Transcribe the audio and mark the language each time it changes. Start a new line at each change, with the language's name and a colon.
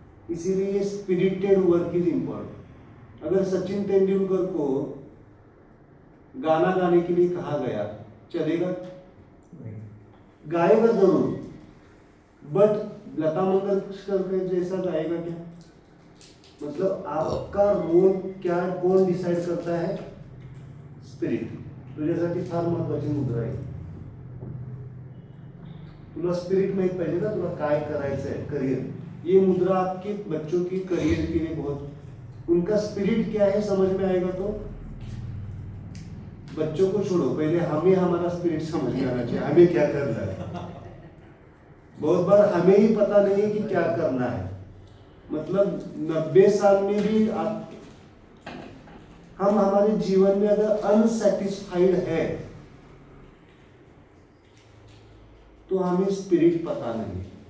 Hindi: इसीलिए
English: Spirited work is important.
Hindi: अगर सचिन तेंदुलकर को गाना गाने के लिए कहा गया, चलेगा? गाएगा जरूर, बट लता मंगेशकर के जैसा गाएगा क्या? मतलब आपका रोल क्या, कौन डिसाइड करता है?
Marathi: स्पिरिट। तुझ्यासाठी फार महत्वाची मुद्रा आहे। तुला स्पिरिट माहित पाहिजे ना, तुला काय करायचं है, करियर।
Hindi: ये मुद्रा आपके बच्चों की करियर के लिए बहुत, उनका स्पिरिट क्या है समझ में आएगा तो बच्चों को छोड़ो, पहले हमें हमारा स्पिरिट समझ में आना चाहिए, हमें क्या करना है। बहुत बार हमें ही पता नहीं है कि क्या करना है। मतलब 90 साल में भी हम हमारे जीवन में अगर अनसेटिस्फाइड है तो हमें स्पिरिट पता नहीं।